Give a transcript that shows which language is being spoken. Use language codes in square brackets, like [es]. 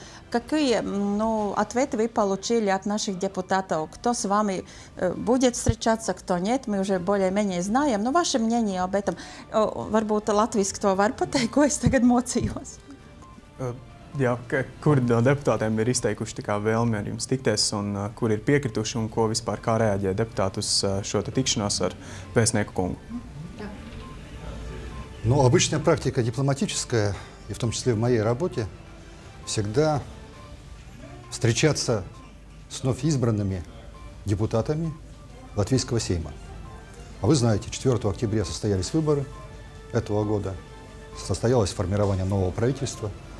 [ru] Какие ответы вы получили от наших депутатов? Кто с вами будет встречаться, кто нет, мы уже более-менее знаем. Но ваше мнение об этом, [lv] varbūt latviski to var pateikt, ko es tagad mocījos? Jā, kuri no deputātiem ir izteikuši vēlmi ar jums tikties un kuri ir piekrituši un ko vispār kā reaģē deputāti uz šo tikšanos ar vēstnieku kungu? [ru] Ну, обычная практика дипломатическая, и в том числе в моей работе, всегда встречаться с вновь избранными депутатами Латвийского Сейма. А вы знаете, 4 октября состоялись выборы этого года, состоялось формирование нового правительства.